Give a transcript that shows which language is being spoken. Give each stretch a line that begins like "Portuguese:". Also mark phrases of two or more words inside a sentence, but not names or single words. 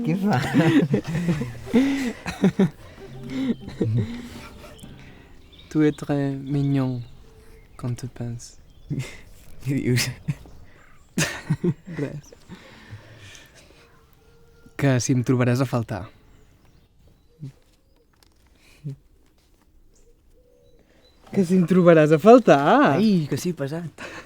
Catalan: va.
French: Tu es très mignon quand tu penses.
Catalan: Què dius? Res. Que si em trobaràs a faltar. Que si em trobaràs a faltar. Ai, que sí, pesat.